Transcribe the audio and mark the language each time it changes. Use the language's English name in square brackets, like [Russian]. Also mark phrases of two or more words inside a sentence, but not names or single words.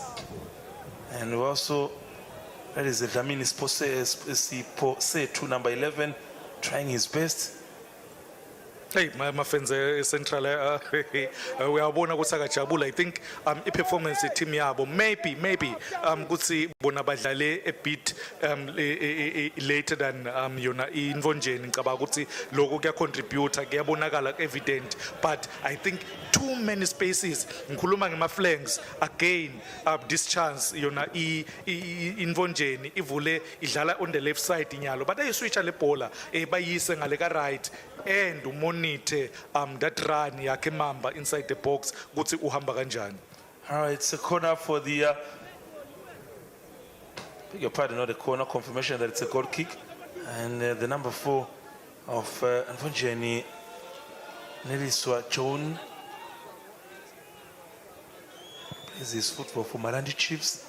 [English] And we also, that is the Dlamini Pose to number 11, trying his best. Hey, my friends, Central, we are [Swati] bona kusakajabula. [English] I think performance team yabo maybe [Swati] kutsi bona badlale [English] a bit later than [Swati] yona Ntfonjeni ngicabanga ukuthi lokho kuya contribute kuyabonakala [English] evident, but I think too many spaces [Swati] ngikhuluma ngema [English] flanks again this chance [Swati] yona Ntfonjeni ivule idlala [English] on the left side Nyalo but they [Swati] switcha le bola bayise ngale ka [English] right and monitor that run yakhe Mamba inside the box [Swati] kuthi uhamba kanjani. [English] All right, it's a corner for the beg your pardon, not the corner, confirmation that it's a goal kick, and the number 4 of Ntfonjeni Neliswa John plays his football for Malandi Chiefs.